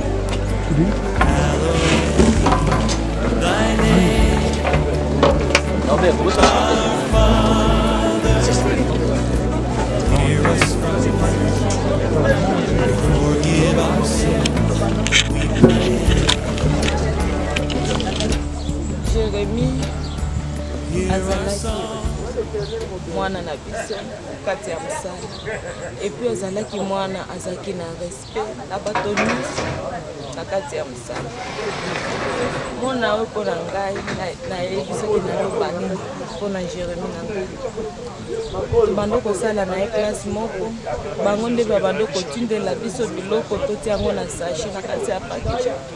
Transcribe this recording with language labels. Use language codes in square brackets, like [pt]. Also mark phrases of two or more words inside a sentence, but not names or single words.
[en] Thy name, hear us, forgive our sins. We pray. Jérémy Hear us, [ln] azalaki mwana na biso kati ya mosala epuis azalaki mwana azalaki na respect na bato nyonso na kati ya mosala mona oyo mpo na ngai nayebi soki naloba nini mpo na Jérémy na ngai tobanda kosala na ye klase moko bango nde babanda kotindela biso biloko totia yango na sache na kati ya pakage